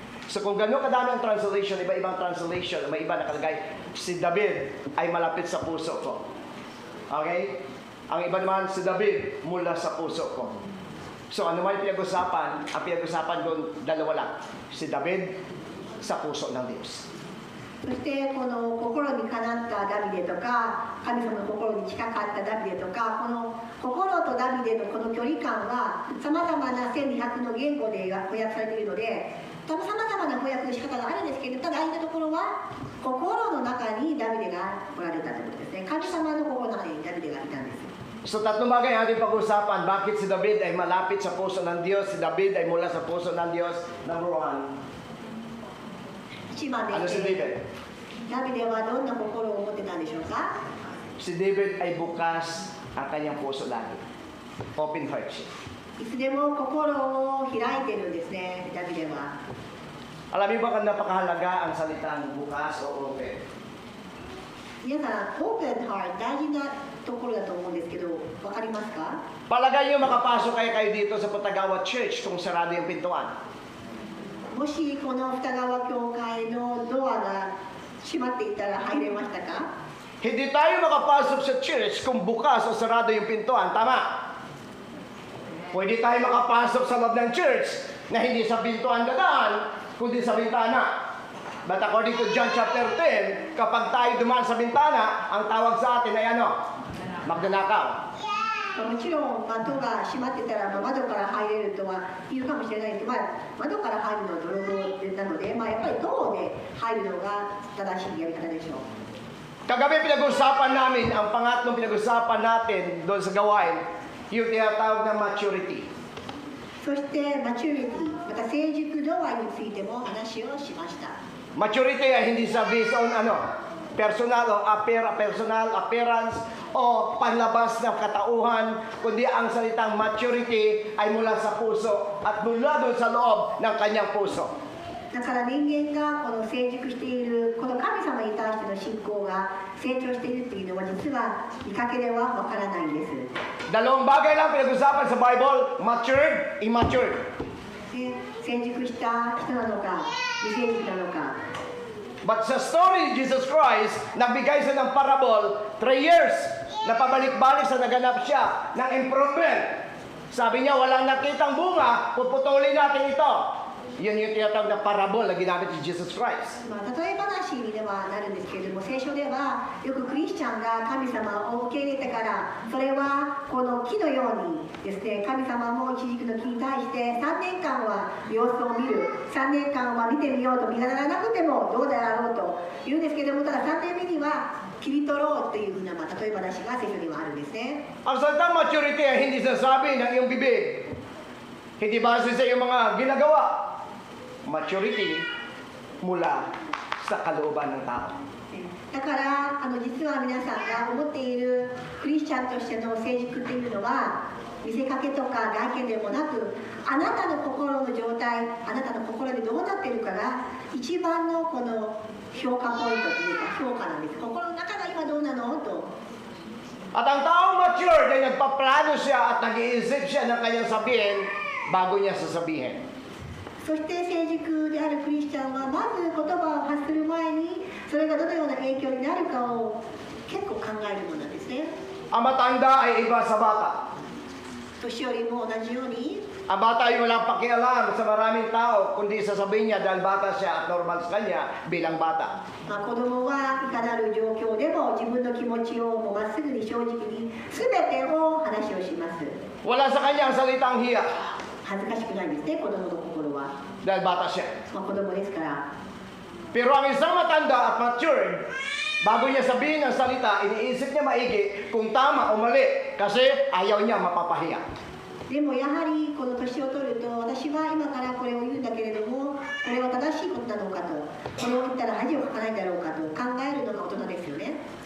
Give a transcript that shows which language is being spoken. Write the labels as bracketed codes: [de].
[tl] So kung gano'n kadami ang translation, iba-ibang translation, may iba nakalagay, si David ay malapit sa puso ko. Okay? Ang iba naman, si David mula sa puso ko. So ano man pinag-usapan, ang pinag-usapan doon, dalawa lang. Si David sa puso ng Diyos. [ja] そしてこの心にかなったダビデとか神様の心に近かったダビデとか、この心とダビデのこの距離感はさまざまな1200の言語で翻訳されているので、多分さまざまな翻訳の仕方があるんですけど、ただ大事なところは心の中にダビデがおられたということですね。神様の心の中にダビデがいたんです。 [tl] So tatlong bagay ang ating pag-usapan. Bakit si David ay malapit sa puso ng Diyos? Si David ay mula sa puso ng Diyos. [en] Number 1. [ja] 一番で [tl] Ano si David? [ja] ダビデはどんな心を持ってたんでしょうか。 [tl] Si David ay bukas ang kanyang puso lagi. [en] Open heart [tl] siya. [ja] いつでも心を開いてるんですね、ダビデは。 [tl] Alam niyo ba kung napakahalaga ang salitang bukas o open? [ja] 皆さん、オープンハート大事なところだと思うんですけど、わかりますか？ [tl] Palagay niyo makapasok kayo dito sa Patagawa Church kung sarado yung pintuan. [ja] もしこの二川教会のドアが閉まっていたら入れましたか？ [tl] Hindi tayo makapasok sa church kung bukas o sarado yung pintuan. Tama? Pwede tayo makapasok sa loob ng church na hindi sa pintuan dadaan, kundi sa bintana. [en] But according to John chapter 10, [tl] kapag tayo dumaan sa bintana, ang tawag sa atin ay ano? Magnanakaw. [ja] もちろん窓が閉まってたら、窓から入れるとは言うかもしれないけど、窓から入るのは泥棒なので、やっぱりドアで入るのが正しいやり方でしょう。 [tl] Kagabi pinag-usapan namin, ang pangatlong pinag-usapan natin doon sa gawain, yung tinatawag na maturity. [ja] そしてマチュリティ、また成熟度合いについても話をしました。 [tl] Maturity ay hindi sa based on personal appearance o panlabas ng katauhan, kundi ang salitang maturity ay mula sa puso at mula doon sa loob ng kanyang puso. [ja] だから人間がこの成熟している、この神様に対しての信仰が成長しているっていうのは実は見かけではわからないんです。 [tl] Dalawang bagay lang pinag-usapan sa Bible, matured, immatured. [ja] で成熟した人なのか、未成熟なのか。 [tl] But sa story ni Jesus Christ, nagbigay siya ng parable, 3 years, na pabalik-balik sa naganap siya ng improvement. Sabi niya, walang nakitang bunga, puputulin natin ito. Yun yung tinatawag na parable na ginamit ni Jesus Christ. [ja] まあ、例え話にではなるんですけれども、聖書ではよくクリスチャンが神様を受け入れてからそれはこの木のようにですね、神様も一軸の木に対して3年間は様子を見る、3年間は見てみようと、見習わなくてもどうであろうと言うんですけれども、ただ3年目には切り取ろうというふうな、まあ、例え話が聖書にはあるんですね。 [tl] Ang salitang maturity ay hindi sasabi ng iyong bibig. Hindi base sa iyong mga ginagawa. Maturity mula sa kalooban ng tao. [ja] だから実は皆さんが思っているクリスチャンとしての成熟っていうのは見せかけとか外見でもなく、あなたの心の状態、あなたの心でどうなっているかが一番のこの評価ポイントというか評価なんです。心の中が今どうなのと。 [tl] At ang taong matured ay nagpaplano siya at nag-iisip siya ng kanyang sabihin bago niya sasabihin. [ja] そして成熟であるクリスチャンはまず言葉を発する前にそれがどのような影響になるかを結構考えるものなんですね。 [tl] Ang matanda ay iba sa bata. [ja] 年寄りも同じように [tl] Ang bata ay walang pakialam sa maraming tao, kundi sasabihin niya dahil bata siya at normal sa kanya bilang bata. [ja] まあ、子供はいかなる状況でも自分の気持ちをもうまっすぐに正直に全てを話をします。 [tl] Wala sa kanya ang salitang hiya [ja] 恥ずかしくないんですね、子供の心は。 [tl] dahil bata siya. [ja] まあ、子供ですから。 [tl] Pero ang isang matanda at matured, bago niya sabihin ang salita, iniisip niya maigi kung tama o mali kasi ayaw niya mapapahiya. [ja] でもやはりこの年を取ると、私は今からこれを言うんだけれども、これは正しいことなのかと、これを言ったら恥をかかないだろうかと考えるのが大人ですよね。